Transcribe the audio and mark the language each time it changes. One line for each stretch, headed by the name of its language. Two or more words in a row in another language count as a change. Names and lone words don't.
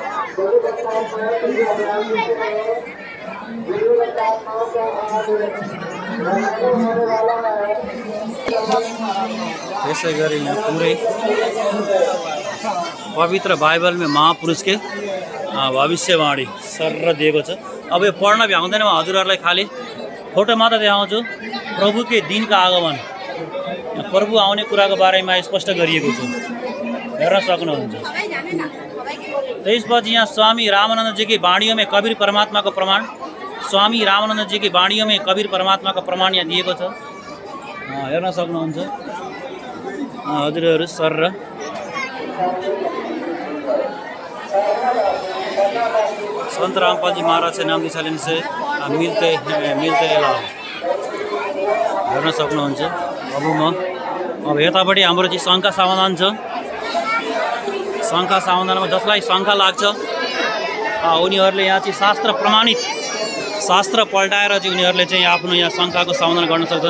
Nepali: त्यसै गरी यहाँ पुरै पवित्र बाइबलमा महापुरुष के भविष्यवाणी सर दिएको छ। अब यो पढ्न भ्याउँदैन म हजुरहरूलाई, खालि फोटो मात्र देखाउँछु। प्रभु के दिनका आगमन प्रभु आउने कुराको बारेमा स्पष्ट गरिएको छ हेर्न सक्नुहुन्छ। त्यसपछि यहाँ
Hindi: स्वामी रामानंद जी की वाणियों में कबीर परमात्मा को प्रमाण, स्वामी रामानंद जी की वाणियों में कबीर परमात्मा को प्रमाण
Nepali: यहाँ दिएको छ हेर्न सक्नुहुन्छ हजुरहरू सर।
Hindi: र संत रामपाल जी महाराज से नाम दिशा लेने से मिलते लाभ
Nepali: हेर्न सक्नुहुन्छ। अब यतापट्टि हाम्रो चाहिँ शङ्का समाधान छ। शङ्का समाधानमा जसलाई शङ्का लाग्छ उनीहरूले यहाँ चाहिँ शास्त्र प्रमाणित शास्त्र पल्टाएर चाहिँ उनीहरूले चाहिँ आफ्नो यहाँ शङ्काको समाधान गर्न सक्छन्।